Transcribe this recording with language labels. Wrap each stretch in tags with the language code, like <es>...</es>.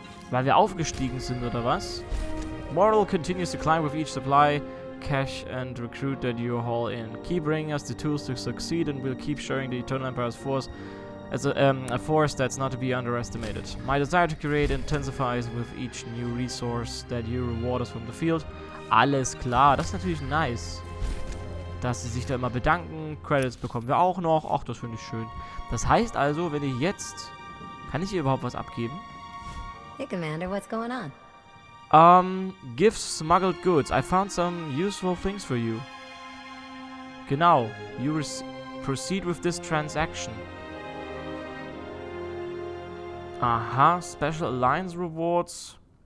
<de>Weil wir aufgestiegen sind, oder was?</de> <en>Moral continues to climb with each supply, cache and recruit that you haul in. Keep bringing us the tools to succeed and we'll keep sharing the Eternal Empire's force as a force that's not to be underestimated. My desire to create intensifies with each new resource that you reward us from the field.</en> <de>Alles klar, das ist natürlich nice. Dass sie sich da immer bedanken. Credits bekommen wir auch noch. Ach, das finde ich schön. Das heißt also, wenn ich jetzt... Kann ich hier überhaupt was abgeben?</de> <en>Hey, Commander, what's going on? Gifts, smuggled goods. I found some useful things for you. Genau. You proceed with this transaction. Aha. Special Alliance Rewards.</en>